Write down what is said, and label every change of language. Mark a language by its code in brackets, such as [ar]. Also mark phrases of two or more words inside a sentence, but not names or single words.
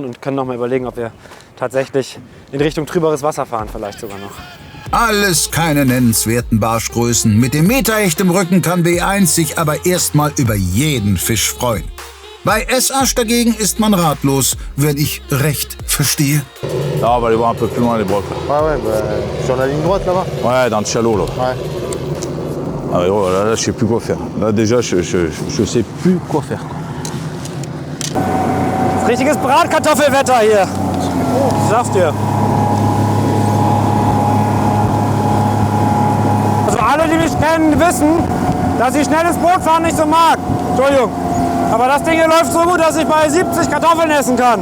[de] Und können noch mal überlegen, ob wir tatsächlich in Richtung trüberes Wasser fahren, vielleicht sogar noch. Alles keine nennenswerten Barschgrößen. Mit dem Meterhecht im Rücken kann W1 sich aber erstmal über jeden Fisch freuen. Bei S-Asch dagegen ist man ratlos, wenn ich recht verstehe? [fr] Non, on va aller voir un peu plus loin les brocs. Ouais, ouais, bah, sur la ligne droite là-bas. Ouais, dans le chalot là. Ouais. Ah, mais oh, là, je sais plus quoi faire. Là, déjà, je sais plus quoi faire. [de] Richtiges Bratkartoffelwetter hier. Ich sag's dir. Also alle, die mich kennen, wissen, dass ich schnelles Bootfahren nicht so mag. Entschuldigung. Aber das Ding hier läuft so gut, dass ich bei 70 Kartoffeln essen kann.